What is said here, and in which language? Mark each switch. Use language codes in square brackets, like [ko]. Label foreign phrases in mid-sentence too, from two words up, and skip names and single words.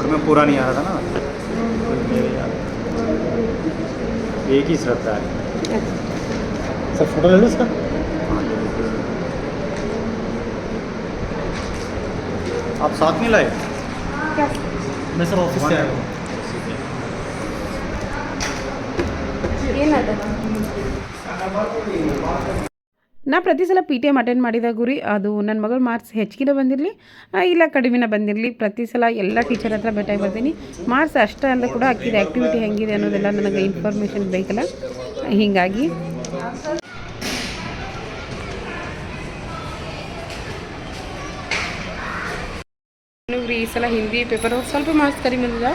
[hi] शॉर्ट में पूरा नहीं आ रहा था ना. मेरे यार एक ही श्रद्धा है. सर फोटो ले लो इसका. आप साथ नहीं लाए? मैं सर ऑफिस से आया हूँ. [kn] ನಾ ಪ್ರತಿ ಸಲ ಪಿ ಟಿ ಎಮ್ ಅಟೆಂಡ್ ಮಾಡಿದಾಗ ರೀ ಅದು ನನ್ನ ಮಗಳ ಮಾರ್ಕ್ಸ್ ಹೆಚ್ಚಿಗೆ ಬಂದಿರಲಿ ಇಲ್ಲ ಕಡಿಮೆನ ಬಂದಿರಲಿ, ಪ್ರತಿ ಸಲ ಎಲ್ಲ ಟೀಚರ್ ಹತ್ರ ಭೇಟಿಯಾಗಿ ಬರ್ತೀನಿ. ಮಾರ್ಕ್ಸ್ ಅಷ್ಟೇ ಅಂದ ಕೂಡ ಹಾಕಿದೆ ಆ್ಯಕ್ಟಿವಿಟಿ ಹೆಂಗಿದೆ ಅನ್ನೋದೆಲ್ಲ ನನಗೆ ಇನ್ಫಾರ್ಮೇಷನ್ ಬೇಕಲ್ಲ, ಹೀಗಾಗಿ ಈ ಸಲ ಹಿಂದಿ ಪೇಪರ್ ಸ್ವಲ್ಪ ಮಾರ್ಕ್ಸ್ ಕಡಿಮೆ ಬಂದಿದ್ದಾವೆ.